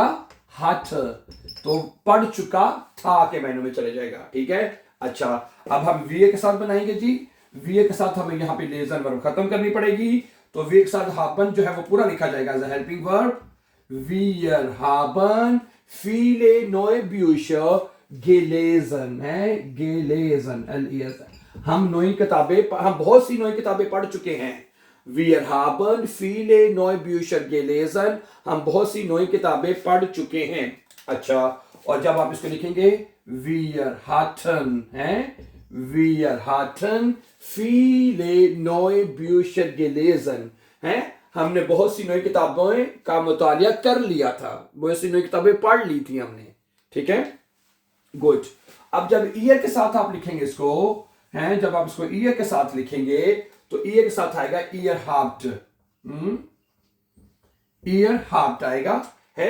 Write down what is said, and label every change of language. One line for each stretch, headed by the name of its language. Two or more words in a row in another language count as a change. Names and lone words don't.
Hindi: हार्ट, तो पढ़ चुका था के मैनू में चले जाएगा, ठीक है। अच्छा, अब हम वीए के साथ बनाएंगे जी। वीए के साथ हमें यहां पे लेजर वर्ब खत्म करनी पड़ेगी, तो वीए के साथ हाबन जो है वो पूरा लिखा जाएगा
English: as a helping verb.
German: Wir haben viele neue Bücher gelesen, है। gelesen, L-E-S,
Hindi: हम बहुत सी नई किताबें पढ़ चुके हैं।
German: Wir haben viele neue Bücher gelesen,
Hindi: हम बहुत सी नई किताबें पढ़ चुके हैं। अच्छा, और जब आप इसको लिखेंगे
German: wir hatten,
Hindi: है।
German: wir hatten viele neue Bücher gelesen,
Hindi: है। हमने बहुत सी नई किताबों का मुतालिया कर लिया था, बहुत सी नई किताबें पढ़ ली थी हमने, ठीक है। गुड। अब जब ईयर के साथ आप लिखेंगे इसको, हैं, जब आप इसको ईयर के साथ लिखेंगे तो ईयर के साथ आएगा
German: ihr habt, ihr habt
Hindi: आएगा है।